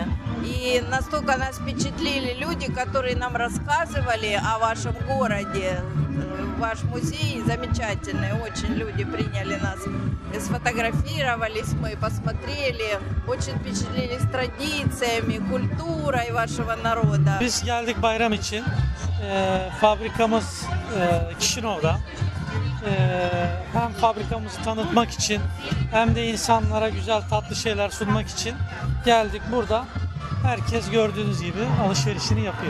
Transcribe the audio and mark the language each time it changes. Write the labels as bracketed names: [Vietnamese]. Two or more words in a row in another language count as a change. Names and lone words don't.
[Russian] И настолько нас впечатлили люди, которые нам рассказывали о вашем городе. Ваш музей замечательный, очень люди приняли нас. И сфотографировались мы, посмотрели, очень впечатлились традициями, культурой вашего народа. [Turkish] Biz geldik bayram için. Fabrikamız Kişinov'da. Hem fabrikamızı tanıtmak için hem de insanlara güzel tatlı şeyler sunmak için geldik burada. Herkes gördüğünüz gibi alışverişini yapıyor.